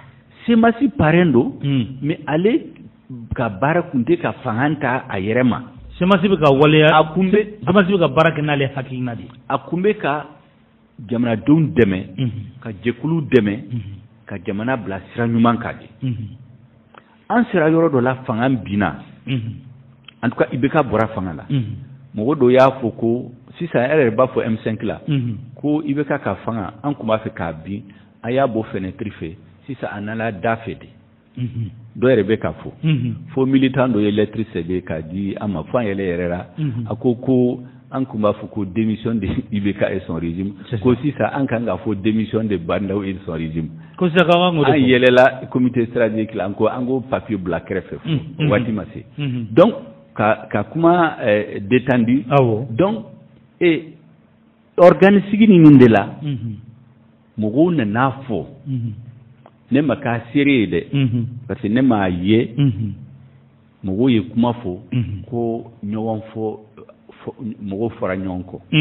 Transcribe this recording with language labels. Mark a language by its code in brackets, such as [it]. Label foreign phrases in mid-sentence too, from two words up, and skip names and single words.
[bm] semasi parrain do mais ale ka baara kun tɛ ka fanga ta a yɛrɛ ma semasi bɛ ka waleya semasi bɛ ka baara kɛ n'ale hakilina de a kun bɛ ka jamanadenw dɛmɛ ka jɛkulu dɛmɛ ka jamana bila sira ɲuman kan de an sera yɔrɔ dɔ la fanga binna en tout cas IBK bɔra fanga la mɔgɔ dɔ y'a fɔ ko sisan e yɛrɛ b'a fɔ M5 la ko IBK ka fanga an kun b'a fɛ k'a bin a y'a bɔ fenêtre fɛ sisan a nana da fɛ de dɔ yɛrɛ bɛ ka fɔ fo militant dɔ ye lettre sɛbɛn k'a di an ma fo an yɛrɛ yɛrɛ la a ko an kun b'a fɔ ko [fr] démission de IBK et son régime [bm] ko sisan an kan k'a fɔ [fr] démission de Bandaw et son régime [bm] ko sisan k'an k'o de fɔ an yɛlɛla [fr] comité stratégique [bm] la an ko papier bila kɛrɛfɛ waati ma se donc ka kuma détendu donc organe sigi nin de la mɔgɔw nana fɔ ne ma k'a seere ye dɛ [fr] parce que [bm] ne m'a ye mɔgɔw ye kuma fɔ ko ɲɔgɔn fɔ mɔgɔw fɔra ɲɔgɔn kɔ